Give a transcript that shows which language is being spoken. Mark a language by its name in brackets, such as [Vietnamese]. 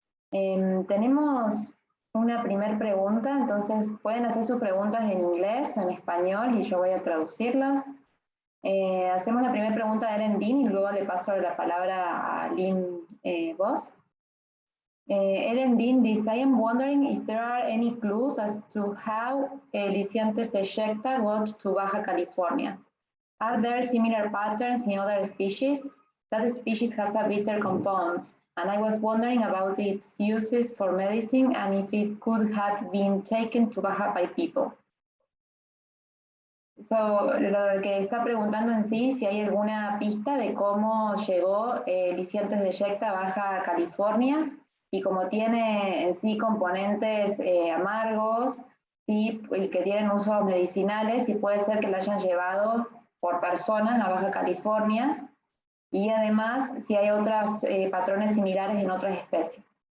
[Spanish] Tenemos una primera pregunta, entonces pueden hacer sus preguntas en inglés, en español y yo voy a traducirlas. Hacemos la primera pregunta de Ellen Dean y luego le paso la palabra a Lynn Voss. [English] Ellen Dean dice, I am wondering if there are any clues as to how Lisianthus ejecta got to Baja California. Are there similar patterns in other species? That species has a bitter compound, and I was wondering about its uses for medicine and if it could have been taken to Baja by people. [Spanish] So, lo que está preguntando en sí, si hay alguna pista de cómo llegó Lisianthus ejecta a Baja California, y como tiene en sí componentes amargos, ¿sí? Y que tienen usos medicinales, y puede ser que la hayan llevado por personas a Baja California, y además si hay otros patrones similares en otras especies.